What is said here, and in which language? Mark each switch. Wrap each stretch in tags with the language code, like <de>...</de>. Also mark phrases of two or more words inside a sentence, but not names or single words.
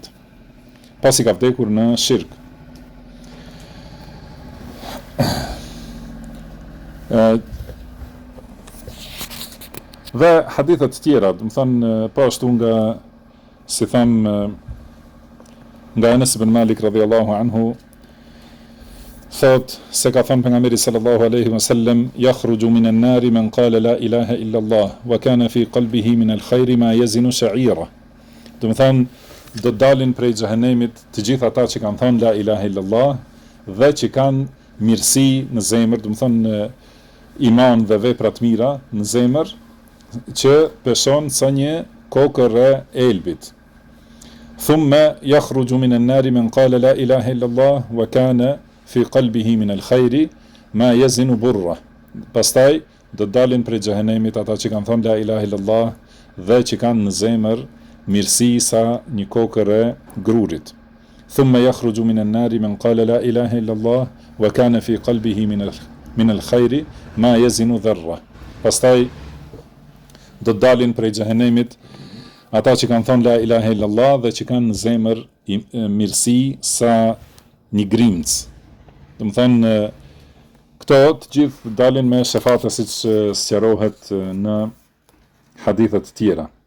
<sq>Pasi ka vdekur në shirk. Dhe hadithet tjera, do të thonë po ashtu nga si tham nga Anas ibn Malik</sq> <ar>رضي الله عنه,</ar> <sq>thot se ka thënë pejgamberi</sq> <ar>صلى الله عليه وسلم, يخرج من النار من قال لا إله إلا الله وكان في قلبه من الخير ما يزن شعيرة.</ar> <sq>Do të thonë do të dalin prej xhehenemit të gjithë ata që kanë thënë</sq> <ar>لا إله إلا الله</ar> <sq>dhe që kanë mirësi në zemër, do të thonë iman dhe vepra të mira në zemër, që peshon sa një kokër e elbit.</sq> <ar>ثم يخرج من النار من قال لا إله إلا الله وكان في قلبه من الخير ما يزن برة.</ar> <sq>Pastaj do të dalin prej xhehenemit ata që kanë thënë</sq> <ar>لا إله إلا الله</ar> <sq>dhe që kanë në zemër mirësi sa një kokër e grurit.</sq> <ar>ثم يخرج من النار من قال لا إله إلا الله وكان في قلبه من الخير ما يزن ذرة.</ar> <sq>Pastaj do të dalin prej xhehenemit ata që kanë thënë</sq> <ar>لا إله إلا الله</ar> <sq>dhe që kanë në zemër mirësi sa një grimc. Do të thënë këto të gjithë dalin me shefate siç sqarohet në hadithe të tjera.</sq>